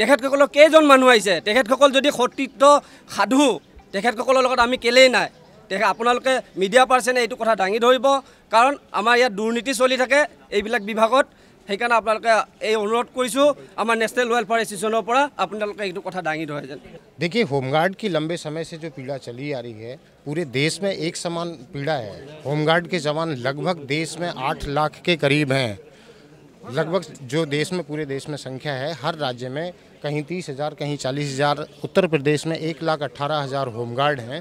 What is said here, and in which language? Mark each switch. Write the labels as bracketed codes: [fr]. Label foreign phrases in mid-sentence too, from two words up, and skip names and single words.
[as] তেখেতসকলৰ কেইজন মানুহ আহিছে তেখেতসকল যদি সতীৰ্থ সাধু তেখেতসকলৰ লগত আমি কেলেই নাই আপোনালোকে [en] media personে [as] এইটো কথা দাঙি ধৰিব কাৰণ আমাৰ ইয়াত দুৰ্নীতি চলি থাকে এইবিলাক বিভাগত সেইকাৰণে আপোনালোকে এই অনুৰোধ কৰিছোঁ আমাৰ নেশ্যনেল ৱেলফেয়াৰ এছ'চিয়েশ্যনৰ পৰা আপোনালোকে এইটো কথা দাঙি ধৰে যেন। [hi] देखिए, होमगार्ड की लंबे समय से जो पीड़ा चली आ रही है पूरे देश में एक समान पीड़ा है। होमगार्ड के जवान लगभग देश में 8 लाख के करीब हैं। लगभग जो देश में पूरे देश में संख्या है, हर राज्य में कहीं 30,000 कहीं 40,000, उत्तर प्रदेश में 1,18,000 होमगार्ड हैं।